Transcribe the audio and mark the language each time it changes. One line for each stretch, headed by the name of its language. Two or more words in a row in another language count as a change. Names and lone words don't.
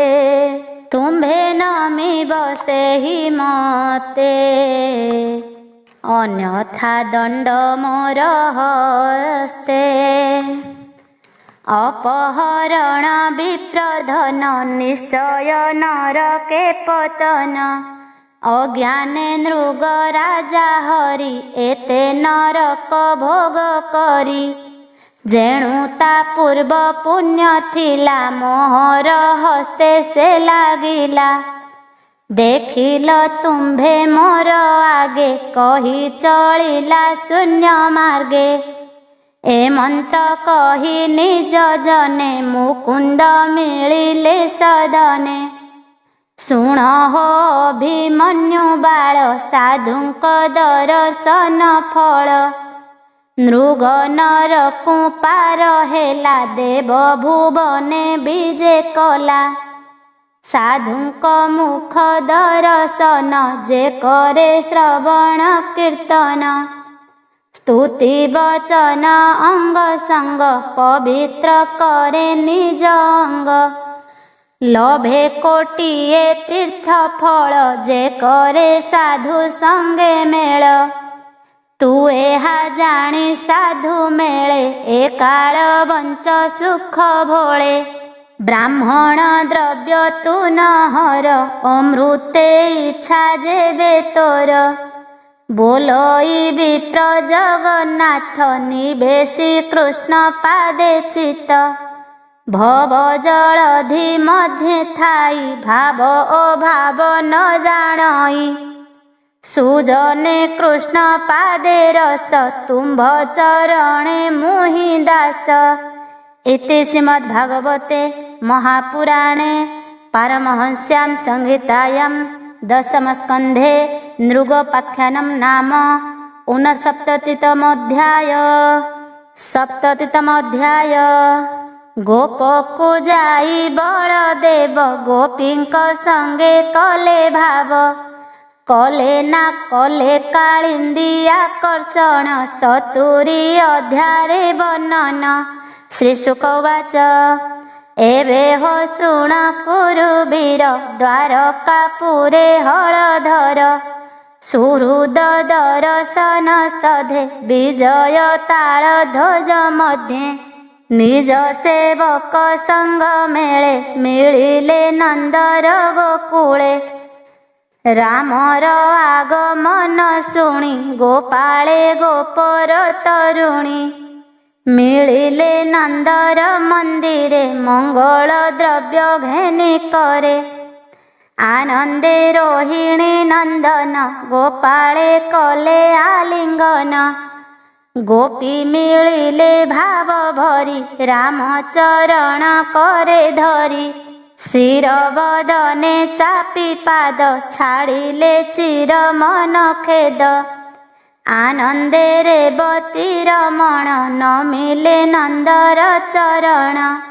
Odia: ତୁମ୍ଭେ ନମିବ ସେହି ମତେ, ଅନ୍ୟଥା ଦଣ୍ଡ ମୋର ହସ୍ତେ। ଅପହରଣ ବିପ୍ରଧନ, ନିଶ୍ଚୟ ନରକେ ପତନ। ଅଜ୍ଞାନେ ନୃଗ ରାଜା ହରି, ଏତେ ନରକ ଭୋଗ କରି। ଯେଣୁ ତା ପୂର୍ବ ପୁଣ୍ୟ ଥିଲା, ମୋହର ହସ୍ତେ ସେ ଲାଗିଲା। ଦେଖିଲ ତୁମ୍ଭେ ମୋର ଆଗେ, କହି ଚଳିଲା ଶୂନ୍ୟ ମାର୍ଗେ। ଏମନ୍ତ କହି ନିଜ ଜନେ, ମୁକୁନ୍ଦ ମିଳିଲେ ସଦନେ। ଶୁଣ ହୋ ଅଭିମନ୍ୟୁ ବାଳ, ସାଧୁଙ୍କ ଦର୍ଶନ ଫଳ। ନୃଗ ନରକୁ ପାର ହେଲା, ଦେବ ଭୁବନେ ବିଜେ କଲା। ସାଧୁଙ୍କ ମୁଖ ଦର୍ଶନ ଯେ କରେ ଶ୍ରବଣ କୀର୍ତ୍ତନ ସ୍ତୁତି ବଚନ ଅଙ୍ଗ ସଙ୍ଗ ପବିତ୍ର କରେ ନିଜ ଅଙ୍ଗ ଲଭେ କୋଟିଏ ତୀର୍ଥ ଫଳ ଯେ କରେ ସାଧୁ ସଙ୍ଗେ ମେଳ ତୁ ଏହା ଜାଣି ସାଧୁ ମେଳେ ଏ କାଳ ବଞ୍ଚ ସୁଖ ଭୋଳେ ବ୍ରାହ୍ମଣ ଦ୍ରବ୍ୟ ତୁ ନ ହର ଅମୃତେ ଇଚ୍ଛା ଯେବେ ତୋର ବୋଲଇ ବିପ୍ର ଜଗନ୍ନାଥ ନିବେଶି କୃଷ୍ଣ ପାଦେ ଚିତ୍ତ ଭବ ଜଳଧି ମଧ୍ୟ ଥାଇ ଭାବ ଅଭାବ ନ ଜାଣଇ ସୁଜନେ କୃଷ୍ଣ ପାଦେ ରସ ତୁମ୍ଭ ଚରଣେ ମୁହିଁ ଦାସ।
Sanskrit: इति श्रीमद्भागवते महापुराणे पारमहंस्यां संहितायां दशमस्कन्धे नृगोपाख्यानं नाम ऊनसप्ततितमोऽध्याय।
Odia: ସପ୍ତତିତମୋଽଧ୍ୟାୟ ଗୋପକୁ ଯାଇ ବଳଦେବ ଗୋପୀଙ୍କ ସଙ୍ଗେ କଲେ ଭାବ କଲେ ନା କଲେ କାଳିନ୍ଦୀ ଆକର୍ଷଣ ସତୁରୀ ଅଧ୍ୟାରେ ବର୍ଣ୍ଣନ। ଶ୍ରୀଶୁକ ଉବାଚ ଏବେ ହୋ ଶୁଣ କୁରୁବୀର ଦ୍ୱାରକାପୁରେ ହଳଧର ସୁହୃଦ ଦର୍ଶନ ସଧେ ବିଜୟ ତାଳ ଧ୍ୱଜ ମଧ୍ୟେ ନିଜ ସେବକ ସଙ୍ଗ ମେଳେ ମିଳିଲେ ନନ୍ଦର ଗୋକୁଳେ ରାମର ଆଗମନ ଶୁଣି ଗୋପାଳେ ଗୋପର ତରୁଣୀ ମିଳିଲେ ନନ୍ଦର ମନ୍ଦିରେ ମଙ୍ଗଳ ଦ୍ରବ୍ୟ ଘେନି କରେ ଆନନ୍ଦେ ରୋହିଣୀ ନନ୍ଦନ ଗୋପାଳେ କଲେ ଆଲିଙ୍ଗନ ଗୋପୀ ମିଳିଲେ ଭାବ ଭରି ରାମଚରଣ କରେ ଧରି ଶିରବଦନେ ଚାପି ପାଦ ଛାଡ଼ିଲେ ଚିର ମନ ଖେଦ ଆନନ୍ଦେ ରେବତୀ ରମଣ ନ ମିଳେ ନନ୍ଦର ଚରଣ